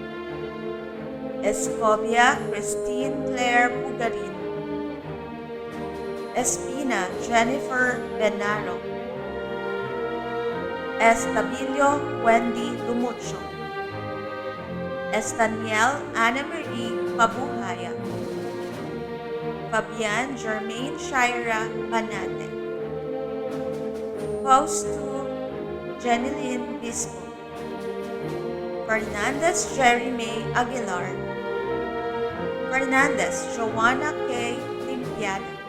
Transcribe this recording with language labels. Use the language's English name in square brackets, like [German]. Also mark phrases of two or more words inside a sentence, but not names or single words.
[Filipino] Escobia Christine Claire Bugarin. Espina Jennifer Benaro. Estabilio Wendy Lumucho. Estaniel Ana Marie Pabuhaya. Fabian Germaine Shaira Banate. Fausto Jeneline Bispo. Fernandez Jerry May Aguilar. Fernandez Joanna K. Limpiada.